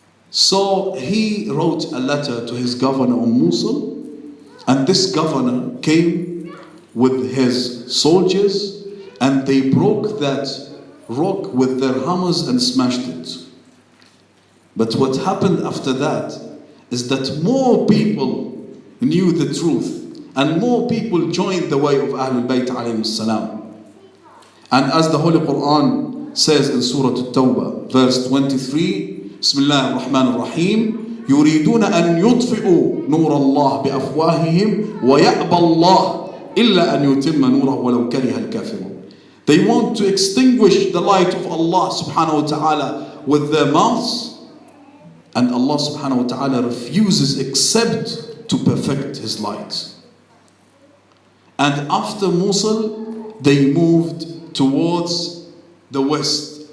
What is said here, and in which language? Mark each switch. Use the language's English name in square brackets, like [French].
[English] So he wrote a letter to his governor of Mosul, and this governor came with his soldiers and they broke that rock with their hammers and smashed it. But what happened after that is that more people knew the truth and more people joined the way of Ahlul Bayt alayhim salam. And as the Holy Quran says in Surah At-Tawbah, verse 23, [Arabic] Bismillah ar-Rahman ar-Rahim, يريدون أن يطفئوا نور الله بأفواههم ويأبى الله إلا أن يتم نوره ولو كره الكافرون. [English] They want to extinguish the light of Allah subhanahu wa ta'ala with their mouths, and Allah subhanahu wa ta'ala refuses except to perfect His light. And after Mosul, they moved towards the west.